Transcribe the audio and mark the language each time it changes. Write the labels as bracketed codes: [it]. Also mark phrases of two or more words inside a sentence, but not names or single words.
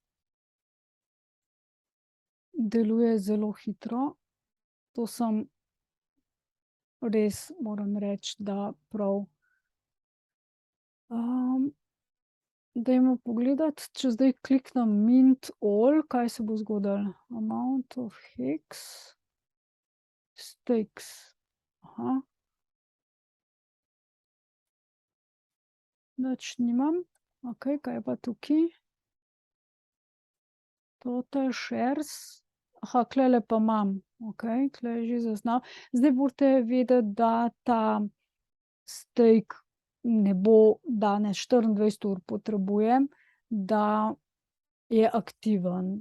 [sl] Deluje zelo hitro. To sem res, moram reči, da prav. Dajmo pogledat, če zdaj kliknem [en] mint all, [sl] kaj se bo zgodilo. [en] Amount of hex stakes. [sl] Aha. Nič nimam. Okej, kaj je pa tukaj? [en] Total shares. [sl] Aha, tulele pa imam. Okej, tule je že zaznal. Zdaj morate vedeti, da ta stake ne bo danes 24 ur potrebujem, da je aktiven.